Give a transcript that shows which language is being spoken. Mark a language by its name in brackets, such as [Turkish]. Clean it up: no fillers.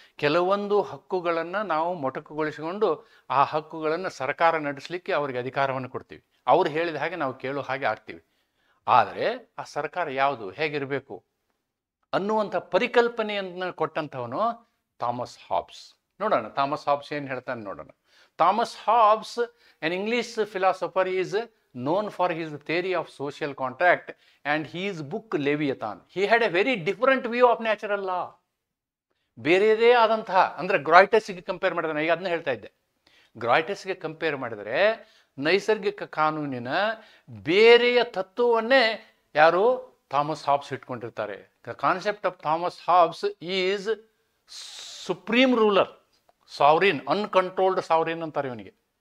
[Kannada] ಕೆಲವೊಂದು ಹಕ್ಕುಗಳನ್ನು ನಾವು ಮೊಟಕುಗೊಳಿಸಿಕೊಂಡು ಆ ಹಕ್ಕುಗಳನ್ನು ಸರ್ಕಾರ ನಡೆಸಲಿಕ್ಕೆ ಅವರಿಗೆ ಅಧಿಕಾರವನ್ನು ಕೊಡ್ತೀವಿ. ಅವ್ರು ಹೇಳಿದ ಹಾಗೆ ನಾವು ಕೇಳೋ ಹಾಗೆ ಆಗ್ತೀವಿ. ಆದರೆ ಆ ಸರ್ಕಾರ ಯಾವುದು, ಹೇಗಿರಬೇಕು ಅನ್ನುವಂಥ ಪರಿಕಲ್ಪನೆಯನ್ನು ಕೊಟ್ಟಂಥವನು ಥಾಮಸ್ ಹಾಬ್ಸ್. ನೋಡೋಣ ಥಾಮಸ್ ಹಾಬ್ಸ್ ಏನು ಹೇಳ್ತಾನೆ ನೋಡೋಣ. [English] Thomas Hobbes, an English philosopher, is known for his theory of social contract and his book Leviathan. He had a very different view of natural law. [Kannada] ಬೇರೆಯದೇ ಆದಂತಹ, ಅಂದರೆ ಗ್ರಾಯ್ಟಸ್ಗೆ ಕಂಪೇರ್ ಮಾಡಿದ್ರೆ, ಈಗ ಅದನ್ನ ಹೇಳ್ತಾ ಇದ್ದೆ, ಗ್ರಾಯ್ಟಸ್ಗೆ ಕಂಪೇರ್ ಮಾಡಿದರೆ ನೈಸರ್ಗಿಕ ಕಾನೂನಿನ ಬೇರೆಯ ತತ್ವವನ್ನೇ ಯಾರು? ಥಾಮಸ್ ಹಾಬ್ಸ್ ಇಟ್ಕೊಂಡಿರ್ತಾರೆ. [English] the concept of Thomas Hobbes is supreme ruler, sovereign, uncontrolled sovereign [Kannada] ಅಂತಾರೆ ಇವನಿಗೆ.